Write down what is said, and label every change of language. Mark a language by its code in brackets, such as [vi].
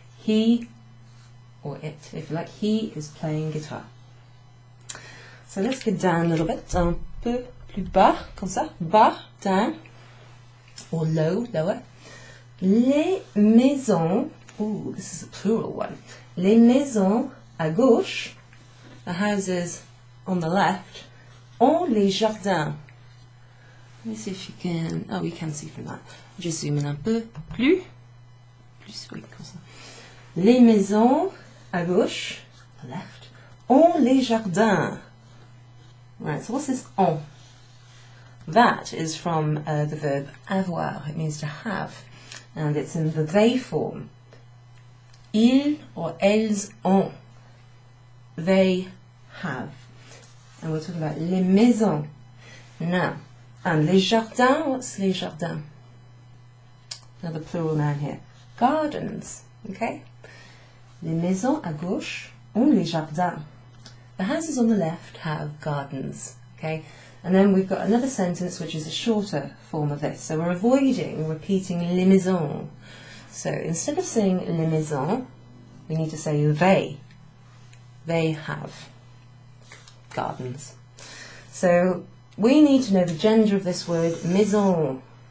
[en] He, or it, if you like, he is playing guitar. So let's get down a little bit, un peu plus bas, comme ça, bas, down, or low, lower. Les maisons, ooh, this is a plural one. [fr] Les maisons à gauche, the houses on the left, ont les jardins. [en] Let me see if you can, oh, we can see from that. [fr] Just zoom in un peu, plus, oui, comme ça. Les maisons à gauche, the left, ont les jardins. [en] Right, so what's this ont? That is from the verb avoir. It means to have, and it's in the they form. [fr] Ils or elles ont. They have. [en] And we're talking about les maisons. Now, and les jardins, what's les jardins? Another plural noun here. Gardens, okay? [fr] Les maisons à gauche ont les jardins. [en] The houses on the left have gardens, okay? And then we've got another sentence which is a shorter form of this. So we're avoiding repeating les maisons. So instead of saying les maisons, we need to say they. They have gardens. So we need to know the gender of this word maison.